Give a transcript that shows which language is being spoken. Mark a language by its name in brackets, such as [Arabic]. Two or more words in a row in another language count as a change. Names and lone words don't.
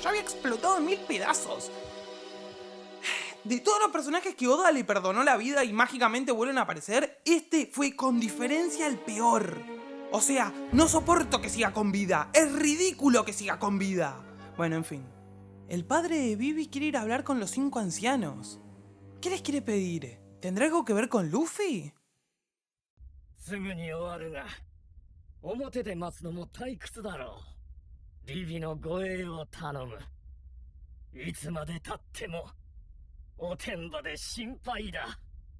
[Spanish] Ya había explotado en 1000 pedazos. De todos los personajes que Oda le perdonó la vida y mágicamente vuelven a aparecer, este fue con diferencia el peor. O sea, no soporto que siga con vida. Es ridículo que siga con vida. Bueno, en fin. El padre de Bibi quiere ir a hablar con los 5 ancianos. ¿Qué les quiere pedir? ¿Tendrá algo que ver con Luffy? [Japanese] すぐに終わるが、表で待つのも退屈だろう。ビビの護衛を頼む。いつまで経ってもおてんばで心配だ。